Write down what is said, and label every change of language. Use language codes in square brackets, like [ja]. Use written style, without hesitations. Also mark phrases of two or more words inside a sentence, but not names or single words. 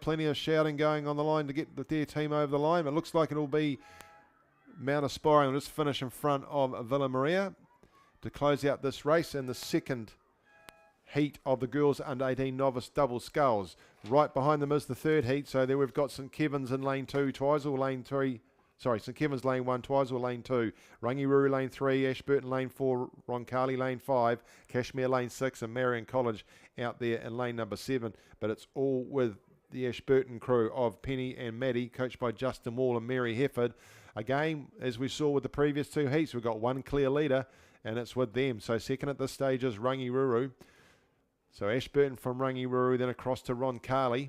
[en] Plenty of shouting going on the line to get their team over the line. It looks like it'll be Mount Aspiring will just finish in front of Villa Maria to close out this race in the second heat of the girls under 18 novice double sculls. Right behind them is the third heat. So there we've got St Kevin's in lane 2, Twizel lane 3. Sorry, St Kevin's lane 1, Twizel lane 2, Rangiruru lane 3, Ashburton lane 4, Roncalli lane 5, Kashmir lane 6, and Meridian College out there in lane number 7. But it's all with the Ashburton crew of Penny and Maddie, coached by Justin Wall and Mary Hefford. Again, as we saw with the previous 2 heats, we've got one clear leader, and it's with them. So second at this stage is Rangiruru. So Ashburton from Rangiruru, then across to Roncalli.